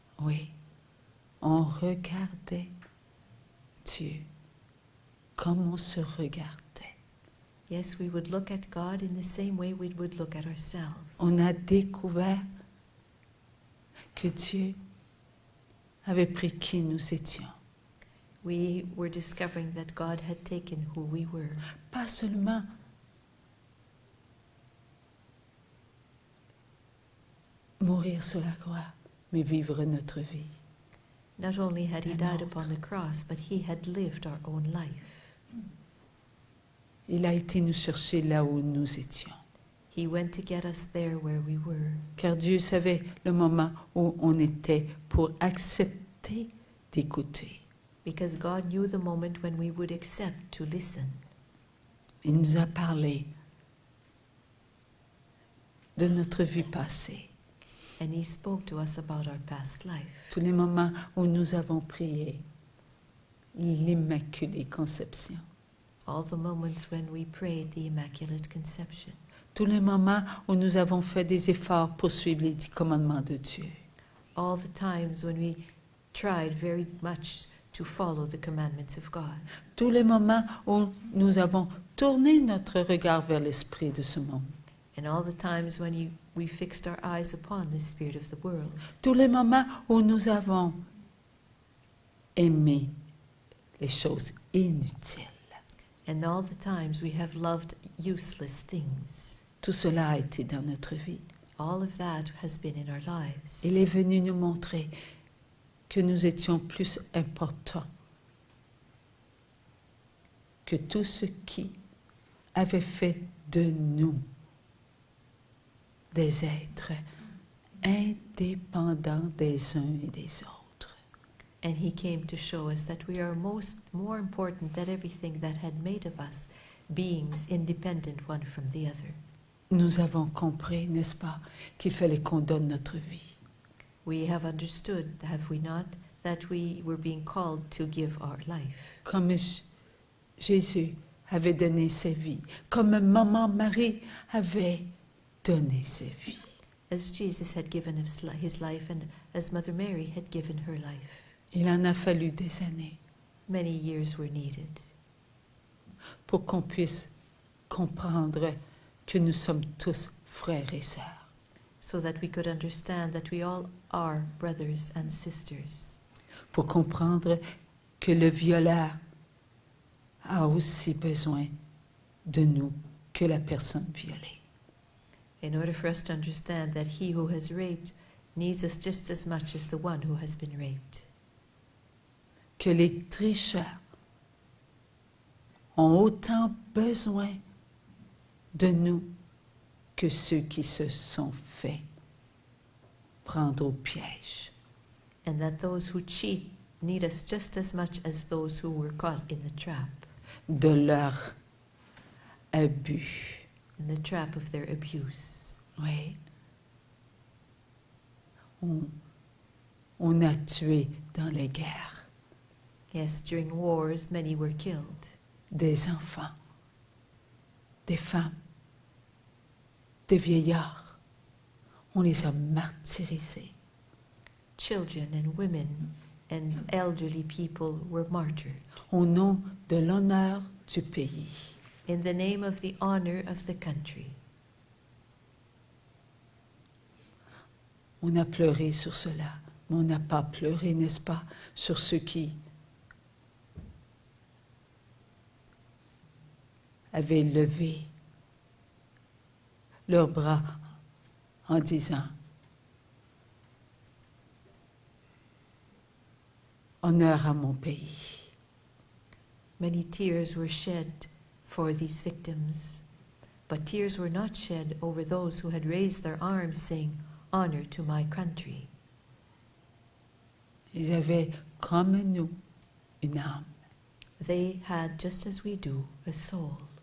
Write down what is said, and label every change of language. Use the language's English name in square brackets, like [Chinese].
[French] Oui, on regardait Dieu comme on se regardait. [English] Yes, we would look at God in the same way we would look at ourselves. [French] On a découvert que Dieu avait pris qui nous étions. [English] We were discovering that God had taken who we were. [French] Pas seulement mourir sur la croix, mais vivre notre vie. [English] Not only had He And died not. upon the cross, but He had lived our own life. [French] Il a été nous chercher là où nous étions. [English] He went to get us there where we were. [French] Car Dieu savait le moment où on était pour accepter d'écouter. [English] Because God knew the moment when we would accept to listen. [French] Il nous a parlé de notre vie passée, [English] And He spoke to us about our past life. [French] tous les moments où nous avons prié l'Immaculée Conception, [English] All the moments when we prayed the Immaculate Conception. [French] tous les moments où nous avons fait des efforts pour suivre les 10 commandements de Dieu, [English] All the times when we tried very much to follow the commandments of God. [French] tous les moments où nous avons tourné notre regard vers l'esprit de ce monde, [English] And all the times when we fixed our eyes upon the spirit of the world. [French] tous les moments où nous avons aimé les choses inutiles. [English] And all the times we have loved useless things. [French] Tout cela a été dans notre vie. [English] All of that has been in our lives. [French] Il est venu nous montrer que nous étions plus importants que tout ce qui avait fait de nous des êtres indépendants des uns et des autres. [English] And He came to show us that we are more important than everything that had made of us beings independent one from the other. [French] Nous avons compris, n'est-ce pas, qu'il fallait qu'on donne notre vie. [English] We have understood, have we not, that we were being called to give our life. [French] comme Jésus avait donné sa vie, comme maman Marie avait donné sa vie. [English] As Jesus had given his life and as Mother Mary had given her life. [French] Il en a fallu des années [English] Many years were needed [French] pour qu'on puisse comprendre que nous sommes tous frères et sœurs. [English] so that we could understand that we all are brothers and sisters. [French] Pour comprendre que le violeur a aussi besoin de nous que la personne violée. [English] In order for us to understand that he who has raped needs us just as much as the one who has been raped. [French] Que les tricheurs ont autant besoin de nous que ceux qui se sont fait prendre au piège. [English] And that those who cheat need us just as much as those who were caught in the trap. [French] De leur abus. [English] In the trap of their abuse. [French] Oui. On a tué dans les guerres [English] Yes, during wars many were killed. [French] des enfants, des femmes, des vieillards. On les a martyrisés. [English] Children and women and elderly people were martyred [French] Au nom de l'honneur du pays. [English] in the name of the honor of the country. [French] On a pleuré sur cela, mais on n'a pas pleuré, n'est-ce pas, sur ceux qui avaient levé leurs bras en disant « Honneur à mon pays ». [English] Many tears were shed for these victims, but tears were not shed over those who had raised their arms saying, "Honor to my country." [French] Ils avaient, comme nous, une âme. [English] They had, just as we do, a soul.